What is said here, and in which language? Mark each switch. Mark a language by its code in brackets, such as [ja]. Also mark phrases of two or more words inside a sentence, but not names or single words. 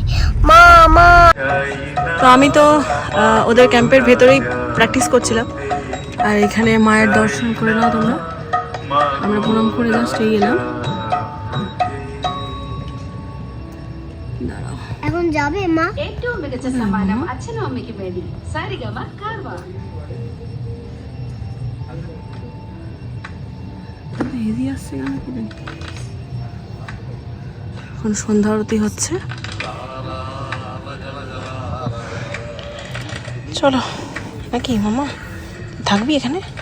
[bn] মা মা। তো আমি তো ওদের ক্যাম্পের ভেতরেই প্র্যাকটিস করছিলাম। আর এখানে মায়ের দর্শন করে নাও তোমরা। আমরা প্রণাম করে জাস্ট এই এলাম। এখন যাবে মা? [ml] ഏറ്റവും മികച്ച സമ്മാനം അച്ഛനും അമ്മയ്ക്കും വേണ്ടി സാരിഗമ കാർവ. [bn] এখন সন্ধ্যা আরতি হচ্ছে। চলো নাকি মামা, থাকবি এখানে?